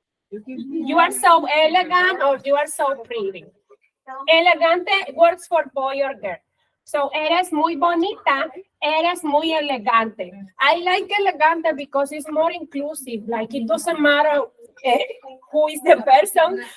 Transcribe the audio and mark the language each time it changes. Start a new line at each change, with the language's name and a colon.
English: You are so elegant or you are so pretty. Elegante works for boy or girl.
Spanish: So, eres muy bonita, eres muy elegante.
English: I like elegante because it's more inclusive. Like, it doesn't matter who is the person.